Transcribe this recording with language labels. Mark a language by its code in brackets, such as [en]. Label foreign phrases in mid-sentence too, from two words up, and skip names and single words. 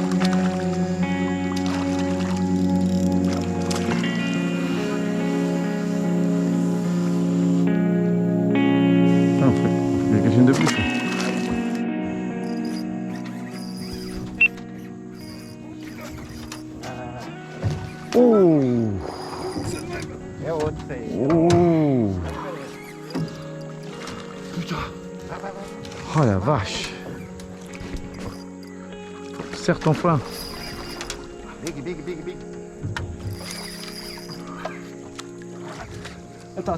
[fr] Ah, on fait quelque chose de plus. Oh! [pt] É outro aí. [fr] Oh! Oh la vache! Serre ton flanc. [en] Big, big, big, big. [fr] Attends,